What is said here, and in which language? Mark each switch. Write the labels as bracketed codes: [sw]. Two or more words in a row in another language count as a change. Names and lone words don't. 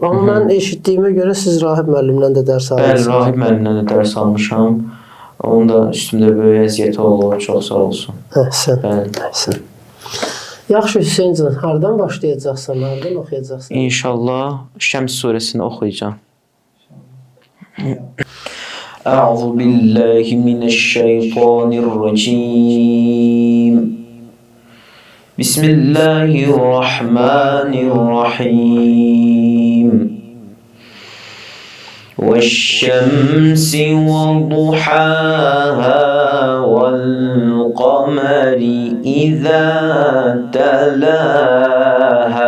[az] Amma mən eşitdiyimə görə siz Rahib müəllimdən də dərs almışsınız. Bəli, Rahib müəllimdən də dərs almışam. Onun da üstümdə böyük əziyyəti olur, çox sağ olsun. Əhsən, əhsən. Yaxşı Hüseyncan, hardan başlayacaqsan, hardan oxuyacaqsan? İnşallah Şəms surəsini oxuyacağam. [ar] أعوذ بالله من الشيطان الرجيم. Bismillahirrahmanirrahim. وَالشَّمْسِ وَضُحَاهَا وَالْقَمَرِ إِذَا تَلَاهَا